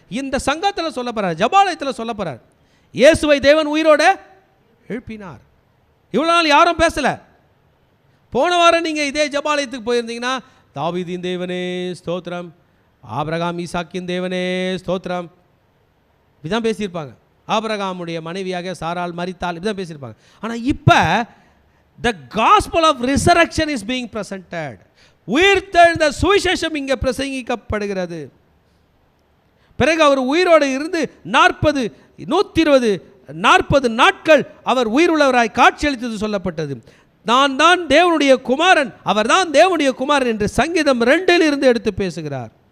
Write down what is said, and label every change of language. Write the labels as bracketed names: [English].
[Tamil] இந்த சங்கத்தில் சொல்ல போகிறார், ஜபாலயத்தில் சொல்ல போகிறார். இயேசுவை தேவன் உயிரோட எழுப்பினார். இவ்வளோ நாள் யாரும் பேசலை. போன வாரம் நீங்கள் இதே ஜபாலயத்துக்கு போயிருந்தீங்கன்னா, தாவீதின் தேவனே ஸ்தோத்திரம், ஆபிரகாம் ஈசாக்கின் தேவனே ஸ்தோத்திரம், இப்படிதான் பேசியிருப்பாங்க. ஆபிரகாமுடைய மனைவியாக சாராள் மரித்தாள், இப்படிதான் பேசியிருப்பாங்க. ஆனால் இப்போ [English] the gospel of resurrection is being presented. [Tamil] உயிர்த்தெழுந்த சுவிசேஷம் இங்கே பிரசங்கிக்கப்படுகிறது. பிறகு அவர் உயிரோடு இருந்து 120 நாட்கள் அவர் உயிருள்ளவராய் காட்சியளித்தது சொல்லப்பட்டது. நான் தான் தேவனுடைய குமாரன், அவர் தான் தேவனுடைய குமாரன் என்று சங்கீதம் 2 எடுத்து பேசுகிறார்.